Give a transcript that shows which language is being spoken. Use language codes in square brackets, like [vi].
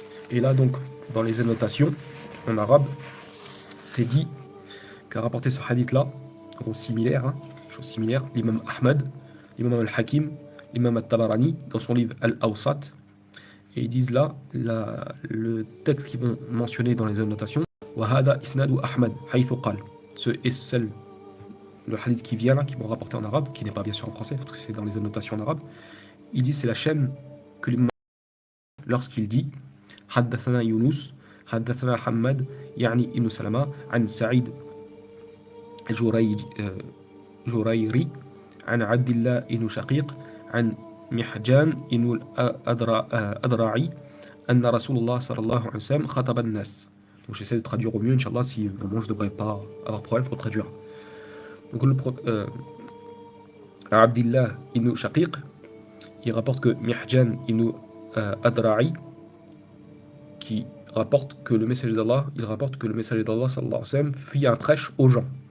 [fr] Et là donc, dans les annotations, en arabe, c'est dit qu'a rapporté ce hadith-là, chose similaire, l'imam Ahmad, l'imam al-Hakim, l'imam al-Tabarani, dans son livre Al-Awsat. Et ils disent là, le texte qu'ils vont mentionner dans les annotations, [ar] وَهَذَا إِسْنَادُ أَحْمَدْ حَيْثُ قَالَ. [fr] Ce est le hadith qui vient là, qui vont rapporter en arabe, qui n'est pas bien sûr en français, parce que c'est dans les annotations en arabe. Il dit, c'est la chaîne que l'imam, lorsqu'il dit [ar] حدثنا يونس حدثنا حماد يعني ابن سلمة عن سعيد جريري عن عبد الله بن شقيق عن محجان بن الأذرعي أن رسول الله صلى الله عليه وسلم خطب الناس. [fr] Donc j'essaie de traduire au mieux, Inch'Allah, si vraiment je ne devrais pas avoir de problème pour traduire. Donc Abdillah ibn Shaqiq, il rapporte que Mihjan ibn Adra'i, qui rapporte que le messager d'Allah, sallallahu alayhi wa sallam, fit un prêche aux gens.